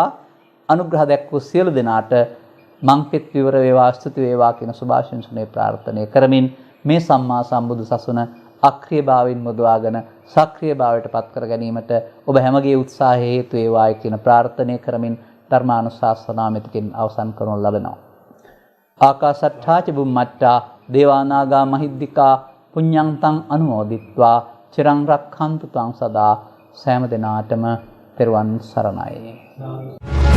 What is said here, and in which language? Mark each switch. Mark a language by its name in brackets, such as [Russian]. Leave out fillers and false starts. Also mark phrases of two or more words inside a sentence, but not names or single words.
[Sinhala] අනුග්‍රහ දැක්වූ සියලු දෙනාට මංපෙත් විවර වේවා, ස්තුති වේවා කියන සුභාශිංසනයේ ප්‍රාර්ථනා කරමින් මේ සම්මා සම්බුදු සසුන අක්‍රීයභාවයෙන් මුදවාගෙන සක්‍රීයභාවයට පත් කර ගැනීමට ඔබ හැමගේ උත්සාහය හේතු වේවායි කියන ප්‍රාර්ථනා කරමින් ධර්මානුශාසනාව මෙතකින් අවසන් කරනු ලබනවා. [Pali] ආකාශට්ඨා ච බුම්මට්ඨා දේවානාගා මහිද්దికා පුඤ්ඤන්තං අනුමෝදිත්වා චිරං රක්ඛන්තු තං සදා. [Sinhala] සෑම දිනාටම තෙරුවන් සරණයි.